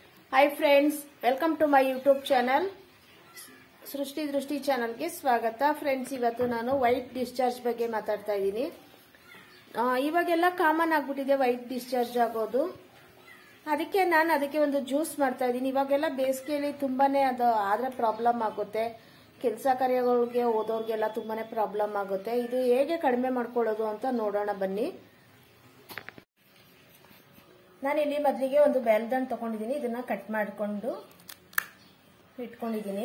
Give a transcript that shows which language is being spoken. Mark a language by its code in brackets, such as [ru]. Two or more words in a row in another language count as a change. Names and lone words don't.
[en] Hi friends, welcome to my YouTube channel सृष्टि दृष्टि [hi] चैनल के स्वागत। [kn] फ्रेंड्स, ಇವತ್ತು ನಾನು [en] white discharge [kn] ಬಗ್ಗೆ ಮಾತಾಡ್ತಾ ಇದ್ದೀನಿ। ಇವಾಗೆಲ್ಲ ಕಾಮನ್ ಆಗಿಬಿಟ್ಟಿದೆ [en] white discharge [kn] ಆಗೋದು। ಅದಕ್ಕೆ ನಾನು ಒಂದು ಜ್ಯೂಸ್ ಮಾಡ್ತಾ ಇದ್ದೀನಿ। ಇವಾಗೆಲ್ಲ ಬೇಸಿಗೆಯಲ್ಲಿ ತುಂಬಾನೇ ಅದು ಆದ್ರೆ ಪ್ರಾಬ್ಲಮ್ ಆಗುತ್ತೆ, ಕೆಲಸ ಕಾರ್ಯಗಳಿಗೆ ಓದೋರ್ಗೆಲ್ಲ ತುಂಬಾನೇ ಪ್ರಾಬ್ಲಮ್ ಆಗುತ್ತೆ। ಇದು ಹೇಗೆ ಕಡಿಮೆ ಮಾಡ್ಕೊಳ್ಳೋದು ಅಂತ ನೋಡೋಣ ಬನ್ನಿ। ನಾನಿಲ್ಲಿ ಮೊದಲಿಗೆ ಒಂದು ಬೆಲ್ಲದ ಹಣ್ಣು ತಗೊಂಡಿದ್ದೀನಿ, ಇದನ್ನ ಕಟ್ ಮಾಡಿಕೊಂಡು ಇಟ್ಕೊಂಡಿದ್ದೀನಿ।